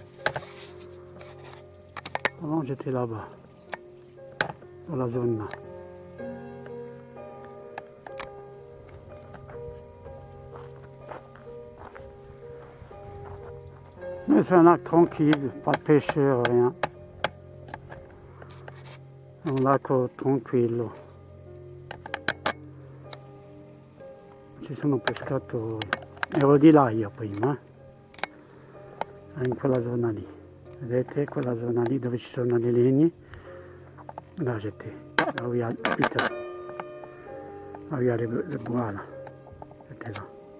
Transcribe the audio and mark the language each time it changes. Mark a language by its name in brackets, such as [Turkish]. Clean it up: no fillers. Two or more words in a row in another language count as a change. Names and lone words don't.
[French] Avant j'étais là-bas. Dans la zone là. Mais c'est un lac tranquille, pas de pêcheurs, rien. Un lac tranquillo. [Italian] Ci sono pescatori. Ero di là io prima, in quella zona lì. Vedete quella zona lì dove ci sono le legne? [French] Là j'étais. Là où il y a, putain. Là où il y a le bois là. J'étais là.